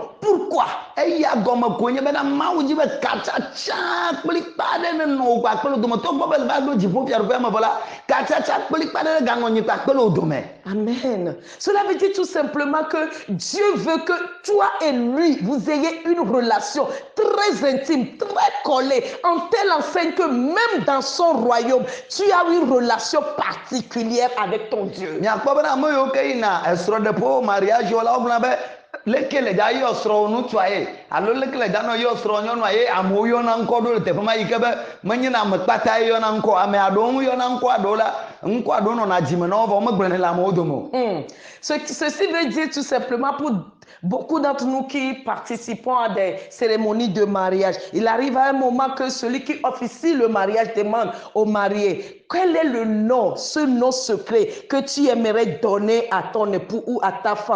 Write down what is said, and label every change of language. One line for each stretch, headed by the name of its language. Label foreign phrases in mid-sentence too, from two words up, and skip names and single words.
French: Pourquoi? Amen. Cela veut dire tout simplement que Dieu veut que toi et lui, vous ayez une relation très intime, très collée, en telle enseigne que même dans son royaume, tu as une relation particulière avec ton Dieu.
Ewe: Lekele da yɔ srɔ̃ nutsua ye alo lekele da nɔ yɔ srɔ̃ nyɔnua ye amewo yɔna ŋkɔ ɖo le teƒe ma yi ke be menye na ame kpata ye yɔna ŋkɔ ame aɖewo ŋu yɔna ŋkɔ aɖewo la ŋkɔ aɖewo nɔna dzime na wo vɔ megblɔnɛ le amewo dome.
French: Ceci veut dire tout simplement pour beaucoup d'entre nous qui participons à des cérémonies de mariage, il arrive à un moment que celui qui officie le mariage demande au marié quel est le nom, ce nom secret que tu aimerais donner à ton époux ou à ta femme.